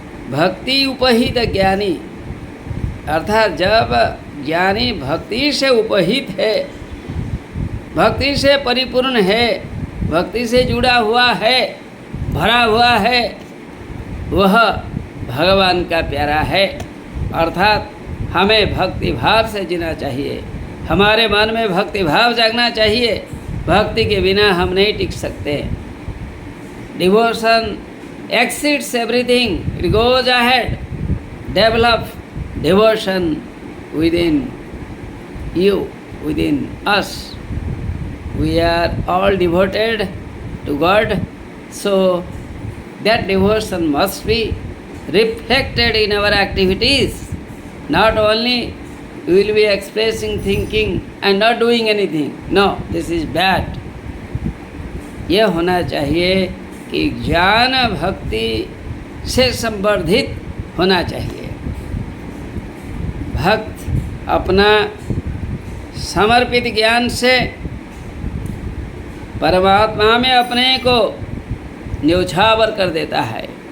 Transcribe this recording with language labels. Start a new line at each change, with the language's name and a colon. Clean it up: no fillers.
Hindi: भक्ति उपहित ज्ञानी, अर्थात जब ज्ञानी भक्ति से उपहित है, भक्ति से परिपूर्ण है, भक्ति से जुड़ा हुआ है, भरा हुआ है, वह भगवान का प्यारा है। अर्थात हमें भक्ति भाव से जीना चाहिए, हमारे मन में भक्ति भाव जागना चाहिए। भक्ति के बिना हम नहीं टिक सकते।
English: Devotion exceeds everything, it goes ahead. Develop devotion within you, within us. We are all devoted to God, so that devotion must be reflected in our activities. Not only we will be expressing, thinking and not doing anything. No, this is bad.
Hindi: यह होना चाहिए कि ज्ञान भक्ति से संवर्धित होना चाहिए। भक्त अपना समर्पित ज्ञान से परमात्मा में अपने को न्यौछावर कर देता है।